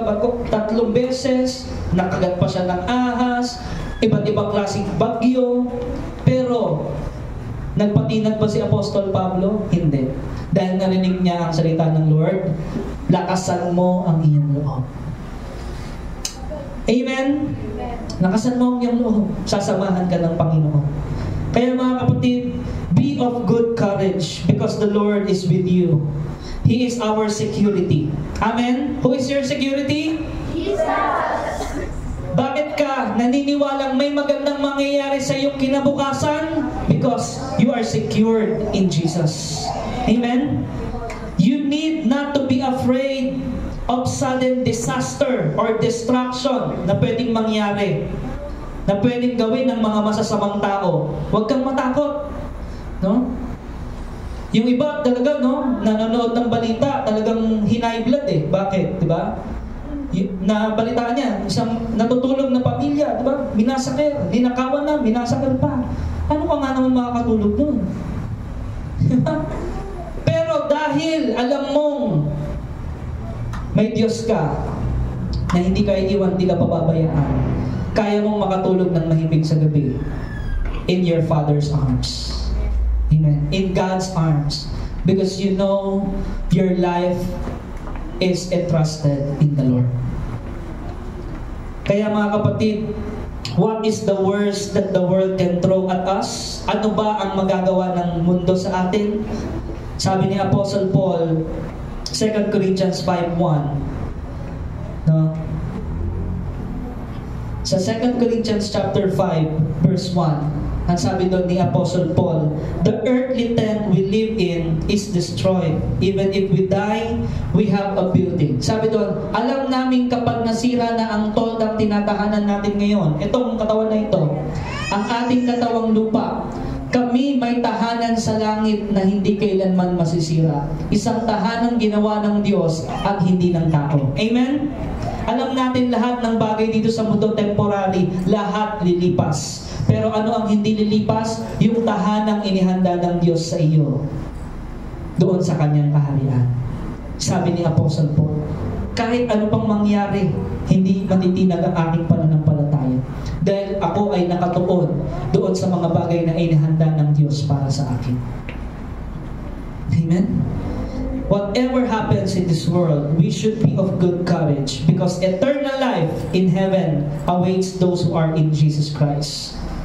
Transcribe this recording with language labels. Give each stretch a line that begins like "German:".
Filipino: 3 beses, nakagat pa siya ng ahas, iba't ibang klaseng bagyo. Pero, nagpatinag ba si Apostol Pablo? Hindi. Dahil narinig niya ang salita ng Lord, lakasan mo ang iyong loob. Amen? Lakasan mo ang iyong loob. Sasamahan ka ng Panginoon. Kaya mga kapatid,
English: be of good courage because the Lord is with you. He is our security. Amen? Who is your security? Jesus!
Filipino: Bakit ka naniniwalang may magandang mangyayari sa iyong kinabukasan?
English: Because you are secured in Jesus. Amen? You need not to be afraid of sudden disaster or destruction
Filipino: na pwedeng mangyari, na pwedeng gawin ng mga masasamang tao. Huwag kang matakot. No? Yung iba talaga, no, nanonood ng balita, talagang high blood eh. Bakit? Diba? Nabalitaan niya, isang natutulog na pamilya, diba? Minasakir, ninakawan na, minasakir pa. Ano ka nga naman makakatulog nun? Pero dahil alam mong may Diyos ka na hindi ka iiwan, hindi ka pababayaan, kaya mong makatulog ng mahimig sa gabi
English: in your Father's arms.
Filipino: Amen.
English: In God's arms. Because you know your life is entrusted in the Lord.
Filipino: Kaya mga kapatid,
English: what is the worst that the world can throw at us?
Filipino: Ano ba ang magagawa ng mundo sa atin? Sabi ni Apostle Paul, 2 Corinthians 5:1. No? Sa 2 Corinthians chapter 5, verse 1, ang sabi doon ni Apostle Paul,
English: the earthly tent we live in is destroyed. Even if we die, we have a building.
Filipino: Sabi doon, alam namin kapag nasira na ang toldang tinatahanan natin ngayon, itong katawan na ito, ang ating katawang lupa, kami may tahanan sa langit na hindi kailanman masisira. Isang tahanang ginawa ng Diyos at hindi ng tao. Amen? Alam natin lahat ng bagay dito sa mundo temporary, lahat lilipas. Pero ano ang hindi lilipas? Yung tahanang inihanda ng Diyos sa iyo doon sa kanyang kaharian. Sabi ni Apostle Paul, kahit ano pang mangyari, hindi matitinag ang aking pananampalataya. Dahil ako ay nakatuon doon sa mga bagay na inihanda ng Diyos para sa akin. Amen?
English: Whatever happens in this world, we should be of good courage because eternal life in heaven awaits those who are in Jesus Christ.